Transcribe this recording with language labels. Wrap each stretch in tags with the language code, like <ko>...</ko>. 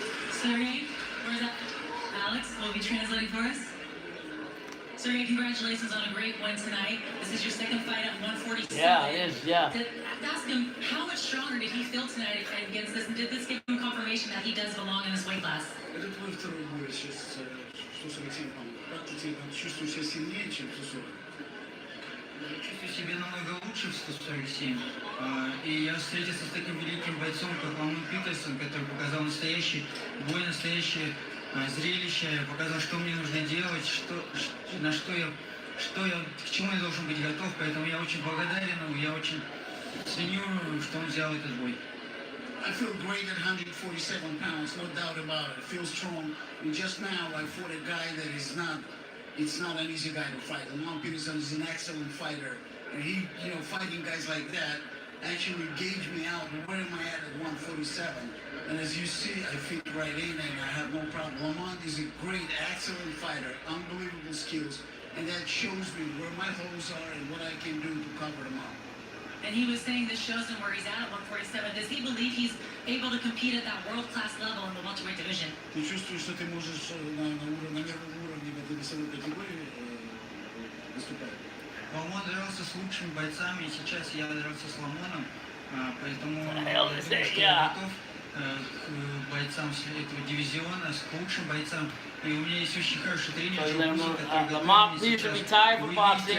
<en>Sergey, where's that? Alex will be translating for us. Sergey, congratulations on a great win tonight. This is your second fight at 147. Yeah, it is, yeah. Ask him, how much stronger did he feel tonight against this? And did this give him confirmation that he does belong in this weight class?</en> <ru>Это твой второй бой, сейчас чувствую себя сильнее, чем в 140. Я чувствую себя намного лучше в 147. И я встретился с таким великим бойцом, как Ламонт Петерсон, который показал настоящий бой, настоящее зрелище, показал, что мне нужно делать, к чему я должен быть готов. Поэтому я очень благодарен ему, я очень ценю, что он взял этот бой.</ru> <en>I feel great at 147 pounds, no doubt about it. I feel strong. And just now, I fought a guy that is not, it's not an easy guy to fight. Lamont Peterson is an excellent fighter. And he, fighting guys like that actually gauged me out. Where am I at 147? And as you see, I fit right in and I have no problem. Lamont is a great, excellent fighter, unbelievable skills. And that shows me where my holes are and what I can do to cover them up. And he was saying this shows him where he's at 147. Does he believe he's able to compete at that world-class level in the welterweight division?</en> <ru>Ты чувствуешь, что ты можешь на мировом уровне в этой весовой категории выступать? Ламон дрался с лучшими бойцами, и сейчас я дрался с Ламоном, поэтому я думаю, что я готов к бойцам этого дивизиона, к лучшим бойцам. И у меня есть очень хороший тренер,</ru> <en>Lamont Peterson retired from boxing.</en>